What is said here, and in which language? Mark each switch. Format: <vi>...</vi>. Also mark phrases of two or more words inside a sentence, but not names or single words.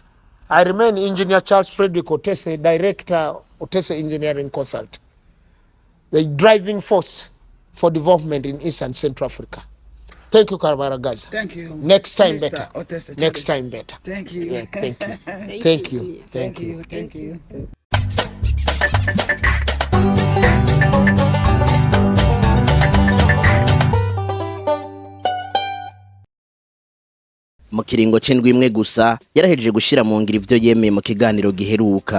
<en>I remain Engineer Charles Frederick Otese, Director, Otese Engineering Consult, the driving force for development in East and Central Africa. Thank you, Kabaragaza. Thank you. Next time Mr. better. Otese, next time better. Thank you. Yeah, thank you. Thank you. Thank you. Thank you.</en> <rn>Mu kiringo c'indwi imwe gusa yarahejeje gushira mu ngiro ivyo yemeye mu kiganiro giheruka.</rn>